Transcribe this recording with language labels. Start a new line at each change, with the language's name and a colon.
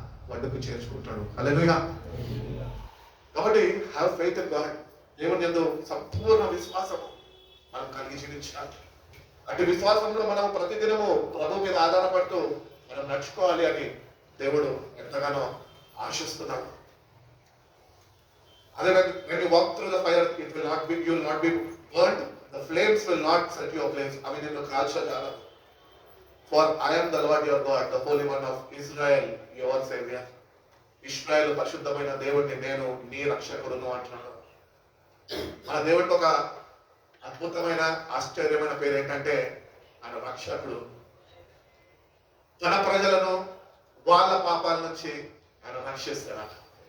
Telugu: వడ్డుకు చేర్చుకుంటాడు. హల్లెలూయా. కాబట్టి
English: Have faith in God.
Telugu: దేవుని యందు సంపూర్ణ విశ్వాసము మనం కలిగి జీవించాలి. అటు విశ్వాసంలో మనం ప్రతిదినము ప్రభు మీద ఆధారపడుతూ మనం నడుచుకోవాలి అని దేవుడు ఎంతగానో ఆశిస్తున్నాడు. అదే
English: when you walk through the fire, it will not be, you will not be burnt, the flames will not set you ablaze.
Telugu: అవి నిన్ను కాల్చజాలవు.
English: For I am the Lord your God, the Holy One of Israel, your Savior.
Telugu: ఇశ్రాయేలు పరిశుద్ధమైన దేవుడిని, నేను నీ రక్షకుడును అంటున్నాడు. మన దేవుడికి ఒక అద్భుతమైన ఆశ్చర్యమైన పేరు ఏంటంటే ఆయన రక్షకుడు. తన ప్రజలను వాళ్ళ పాపాల నుంచి ఆయన రక్షిస్తాడు.